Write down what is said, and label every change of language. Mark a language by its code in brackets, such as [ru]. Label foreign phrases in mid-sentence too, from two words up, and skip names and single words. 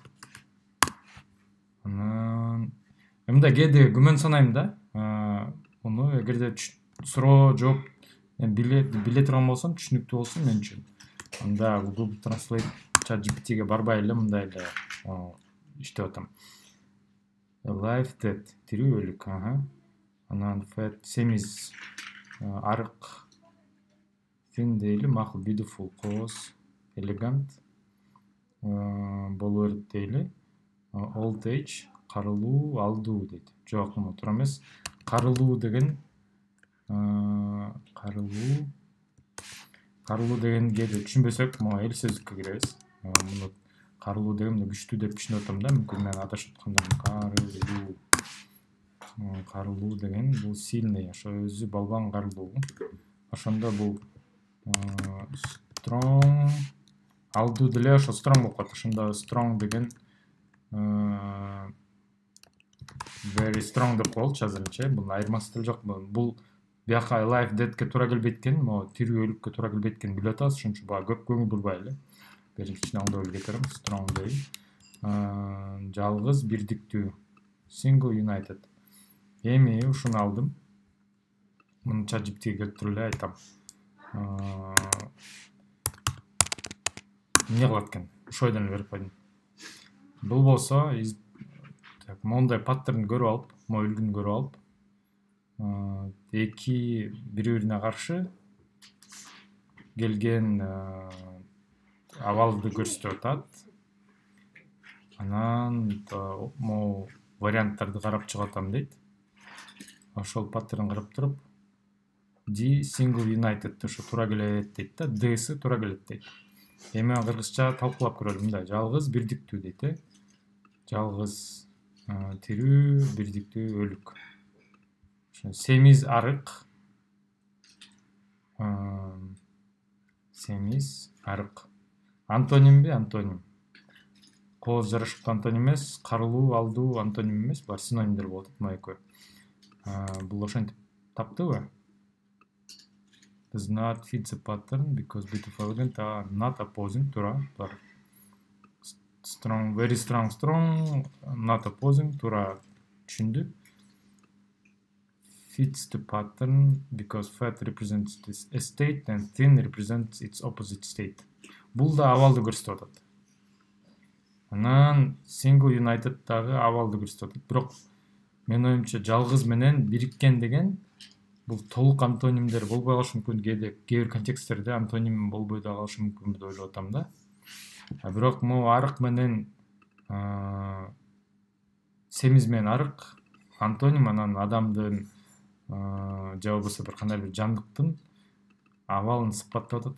[ky] Анан мындай кээде күмөн санайм да. Муну эгерде суроо жооп биле турган болсом, түшүнүктүү болсун мен үчүн. Анда Google Translate ChatGPT'ге барбай эле мындай эле иштеп атам. [en] Alive dead, [ky] тирүү өлүк, Анан fat, semiz, арык, thin дейли, макул, beautiful, кооз, elegant, боло берет дейли. [en] Old age, [ky] карылуу, алдуу дейт. Жок, мына туура эмес. Карылуу деген кээде түшүнбөсөк, могу эл сөздүккө киребиз. Муну карылуу деген күчтүү деп түшүнүп атам да, мүмкүн мен адашып аткандыр. Карылуу деген бул сильный, ошо өзү балбан карылуу. Ошондо бул strong, алдуу деле ошо strong болуп калат. Ошондо strong деген [en] very strong [ky] деп коелучу азырынча. Бул айырмасы деле жок. Бул бияка [en] alive deadке [ky] туура келбейт экен, могу тирүү өлүккө туура келбейт экенин билип атабыз. Ошон үчүн буга көп көңүл бурбай эле. Бери кичине оңдоп эле кетерим. Strong дейм. Жалгыз, бирдиктүү. [en] Single, united. [ky] Эми ушуну алдым. Муну ChatGPT'ге келтирип эле айтам. Эмне кылат экен? Ошойдон берип койдум. Бул болсо, мондай паттерн көрүп алып, үлгүнү көрүп алып, эки бири-бирине каршы келген абалды көрсөтүп атат. Анан могу варианттарды карап чыгып атам дейт. Ошол паттерн карап туруп, D [en] single united [ky] ошо туура келет дейт да, D'сы туура келет дейт. Эми кыргызча талкуулап көрөлүм. Мындай жалгыз, бирдиктүү дейт. Жалгыз, тирүү, бирдиктүү, өлүк. Semiz, арык. Semiz, арык. Антонимби? Антоним. Кооз, жарашыктуу антоним эмес, карылуу, алдуу антоним эмес, булар синонимдер болот могу экөө. Бул ошентип таптыбы? [en] Does not fit the pattern because beautiful, elegant are not opposing, туура. Strong, very strong, not opposing, [ky] туура түшүндү. [en] Fits the pattern because fat represents this state and thin represents its opposite state. [ky] Бул да абалды көрсөтүп атат. Анан [en] single united [ky] дагы абалды көрсөтүп атат. Бирок мен оюмча жалгыз менен бириккен деген бул толук антонимдер болбой калышы мүмкүн. Кээ бир контексттерде антоним болбой да калышы мүмкүн деп ойлоп атам да. Бирок могу арык менен семиз менен арык антоним, анан адамдын же болбосо бир кандай бир жандыктын абалын сыпаттап атат.